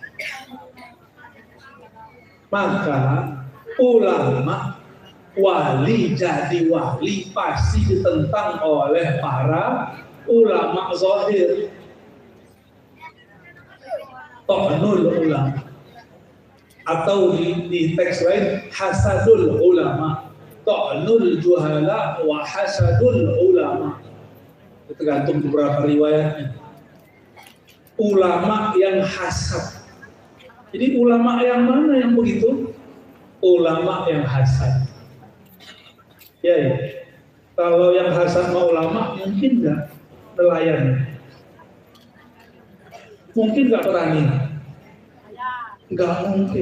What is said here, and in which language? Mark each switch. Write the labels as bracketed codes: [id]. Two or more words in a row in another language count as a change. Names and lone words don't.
[id] Maka ulama, wali jadi wali pasti ditentang oleh para ulama zahir. [ar] طعن العلماء, [id] atau di teks lain [ar] حسد العلماء. طعن الجهلاء وحسد العلماء. [id] Tergantung beberapa riwayatnya. Ulama yang hasad. Jadi ulama yang mana yang begitu? Ulama yang hasad. Ya, ya. Kalau yang hasad sama ulama mungkin nggak nelayan, mungkin nggak berani, nggak mungkin.